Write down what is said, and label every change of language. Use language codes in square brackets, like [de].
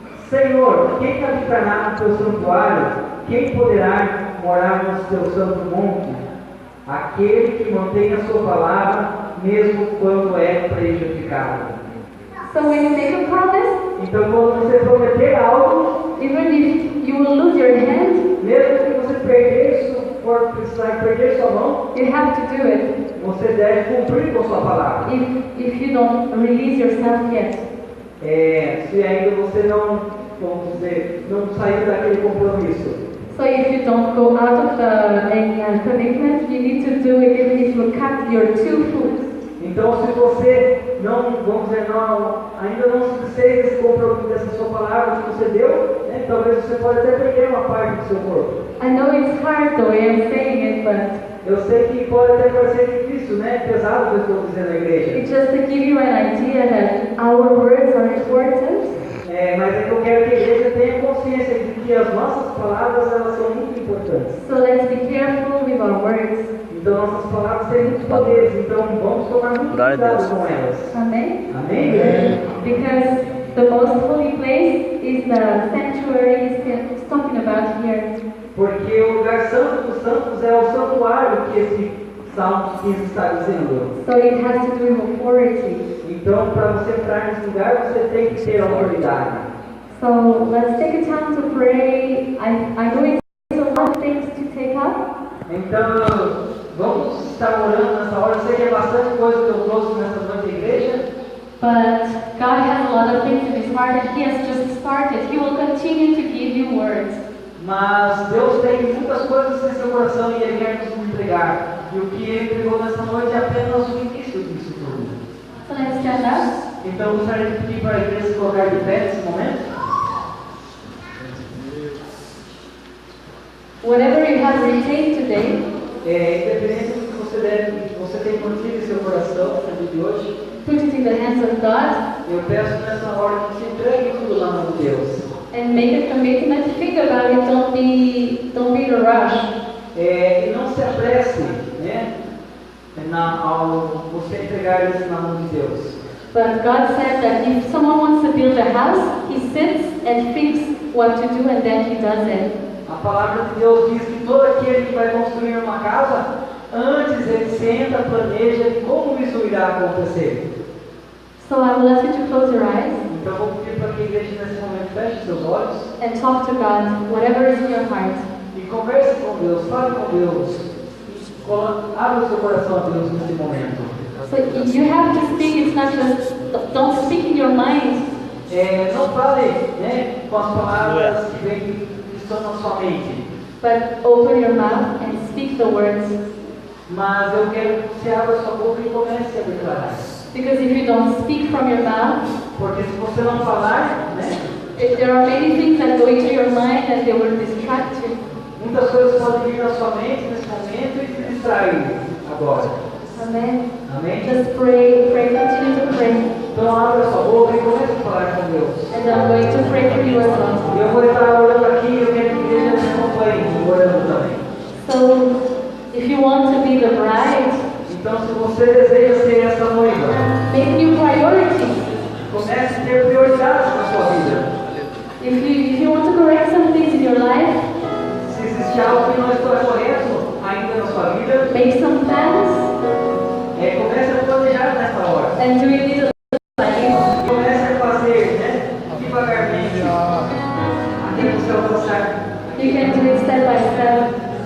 [pt] Senhor, quem habitará no teu santuário? Quem poderá morar no teu santo monte? Aquele que mantém a sua palavra, mesmo quando é prejudicado. [en] So when you make a promise, [pt] então quando você prometer algo, [en] even if you will lose your hand, [pt] mesmo que você for precisar perder sua mão, [en] you have to do it. [pt] Você deve cumprir com sua palavra. [en] If you don't release yourself yet. [pt] Se ainda você não vamos dizer, não saiu daquele compromisso. [en] So if you don't go out of the commitment, you need to do it even if you cut your 2 foot. [pt] Então, se você não, vamos dizer, ainda não se fez esse compromisso dessa sua palavra que você deu, né, talvez você pode até perder uma parte do seu corpo. [en] I know it's hard the way I'm saying it, but [pt] Eu sei que pode até parecer difícil, né, pesado o que eu estou dizendo na igreja. [en] it's just to give you an idea that our words are important. [pt] Mas é que eu quero que a igreja tenha consciência de que as nossas palavras elas são muito importantes. [en] So let's be careful with our words. [pt] Então nossas palavras têm muitos poderes, então vamos tomar muito Glória a cuidado Deus. com elas. [en] Amen? [pt] Amém, igreja? [en] Because the most holy place is the sanctuary he's talking about here. [pt] Porque o lugar santo dos santos é o santuário que esse Salmo 15 está dizendo. [en] So it has to do with authority. [pt] Então, para você entrar nesse lugar, você tem que ter autoridade. [en] So let's take a time to pray. I know it's a lot of things to take up. [pt] Então, vamos estar orando nessa hora. Eu sei que é bastante coisa que eu trouxe nessa noite da igreja. [en] But God has a lot of things in His heart, and He has just started. He will continue to give you words. [pt] Mas Deus tem muitas coisas em seu coração e Ele quer nos entregar. E o que Ele entregou nessa noite é apenas o início disso tudo. [en] So let's stand up. [pt] Então, eu gostaria de pedir para a igreja se colocar de pé nesse momento. [en] Whatever you have retained today, [pt] Independente do que você tem mantido em seu coração no dia de hoje, [en] put it in the hands of God [pt] eu peço nessa hora que você entregue tudo lá mão de Deus. [en] and make a commitment. Think about it. Don't be in a rush. [pt] E não se apresse, né? Ao você entregar isso na mão de Deus. [en] But God said that if someone wants to build a house, he sits and thinks what to do, and then he does it. [pt] A palavra de Deus diz que todo aquele que vai construir uma casa, antes ele senta, planeja de como isso irá acontecer. [en] So I will ask you to close your eyes [pt] Então vou pedir para que a igreja nesse momento feche seus olhos [en] and talk to God, whatever is in your heart. [pt] e converse com Deus, fale com Deus. Abra o seu coração a Deus nesse momento. [en] So you have to speak. It's not just don't speak in your mind, [pt] Não fale, né, com as palavras que estão na sua mente. [en] but open your mouth and speak the words. [pt] Mas eu quero que você abra sua boca e comece a declarar. [en] Because if you don't speak from your mouth, [pt] Porque se você não falar, né, [en] there are many things that go into your mind and they will distract you. [pt] muitas coisas podem vir na sua mente nesse momento e te distrair agora. [en] Amen. [pt] Amém? [en] Just pray, continue to pray. [pt] Então abra sua boca e comece a falar com Deus. [en] And I'm going to pray for you as well. [pt] E eu vou estar orando aqui e eu quero que a igreja me acompanhe orando também. [en] So, if you want to be the bride, [pt] Então se você deseja ser essa noiva, [en] make new priorities. [pt] comece a ter prioridades na sua vida. [en] If you want to correct some things in your life, [pt] Se existe algo que não está correto ainda na sua vida, [en] make some plans [pt] comece a planejar nessa hora. [en] and do it little by little. [pt] Comece a fazer, né, devagarmente, até você alcançar. [en] You can do it step by step.